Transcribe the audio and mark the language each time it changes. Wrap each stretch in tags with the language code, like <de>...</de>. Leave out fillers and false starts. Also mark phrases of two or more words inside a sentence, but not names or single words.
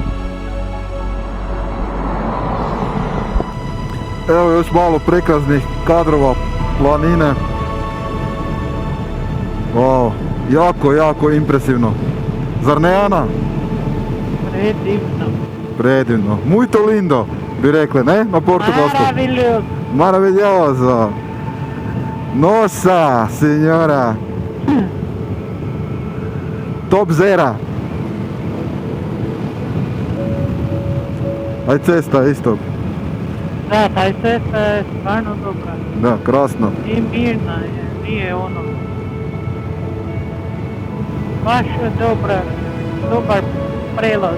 <hr>Evo još malo prekrasnih kadrova planine. Wow, jako impresivno. Zar ne, Ana? Predivno.</hr> <pt>Muito lindo,</pt> <hr>bi rekli, ne? Na portugalskom.</hr> <pt>Maravilhoso. Nossa senhora. Top zera.</pt> <hr>Aj cesta isto. Da, taj cesta je stvarno dobra. Da, krasno. I mirna je, nije ono. Baš je dobar prelaz.</hr>